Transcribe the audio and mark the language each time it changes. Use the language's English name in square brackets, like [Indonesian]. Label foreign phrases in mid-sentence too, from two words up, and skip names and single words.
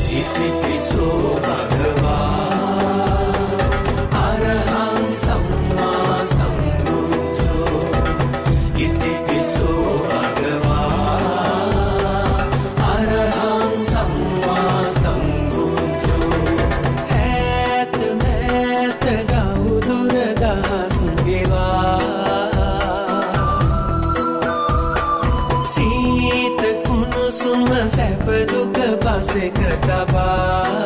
[Pali] ඉතිපිසෝ භගවා අරහං සම්මා සම්බුද්ධෝ. ඉතිපිසෝ භගවා අරහං සම්මා සම්බුද්ධෝ. [Sinhala] ඈත මෑත ගව් දුර දහස් ගෙවා සීත කුණුසුම සැප දුක පසෙක තබා.